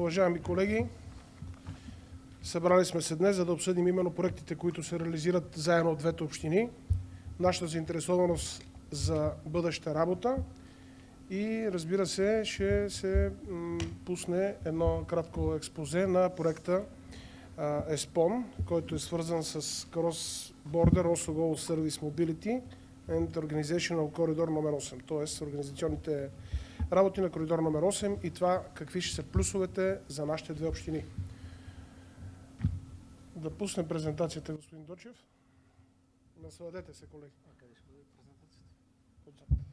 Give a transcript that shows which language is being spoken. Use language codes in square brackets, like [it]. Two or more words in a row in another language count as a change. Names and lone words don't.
[bg] Уважаеми колеги, събрали сме се днес, за да обсъдим именно проектите, които се реализират заедно от двете общини, нашата заинтересованост за бъдеща работа и разбира се, ще се пусне едно кратко експозе на проекта ЕСПОН, който е свързан с [en] Cross Border Also Go Service Mobility and Organizational Corridor [bg] номер 8, т.е. организационните работи на коридор номер 8 и това какви ще са плюсовете за нашите две общини. Да пуснем презентацията, господин Дочев. Насладете се, колеги. Къде ще бъде презентацията?